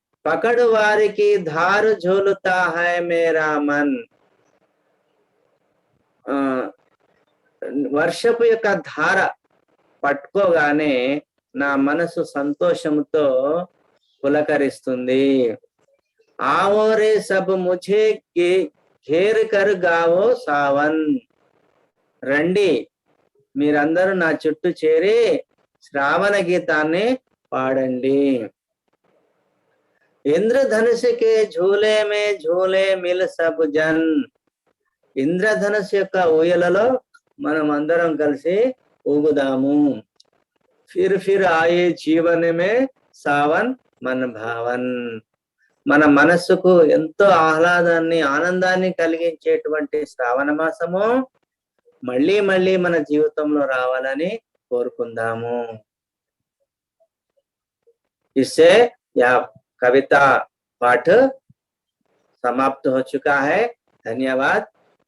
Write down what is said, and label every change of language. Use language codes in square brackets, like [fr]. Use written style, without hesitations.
[hi] पकड़ वारी की धार झूलता है मेरा मन, [te] వర్షపు యొక్క ధార పట్టుకోగానే నా మనసు సంతోషంతో పులకరిస్తుంది. [hi] आओ रे सब मुझे घेर कर गावो सावन, [te] రండి మీరందరూ నా చుట్టూ చేరి శ్రావణ గీతాన్ని పాడండి. [hi] ఇంద్రధనుష్ के झूले में झूले मिल सब जन, [te] ఇంద్రధనుష్ యొక్క ఊయలలో మనం అందరం కలిసి ఊగుదాము. [hi] फिर आए जीवन में सावन मन भावन, [te] మన మనస్సుకు ఎంతో ఆహ్లాదాన్ని ఆనందాన్ని కలిగించేటువంటి శ్రావణ మాసము మళ్ళీ మళ్ళీ మన జీవితంలో రావాలని కోరుకుందాము. [hi] इससे यह कविता पाठ समाप्त हो चुका है. धन्यवाद.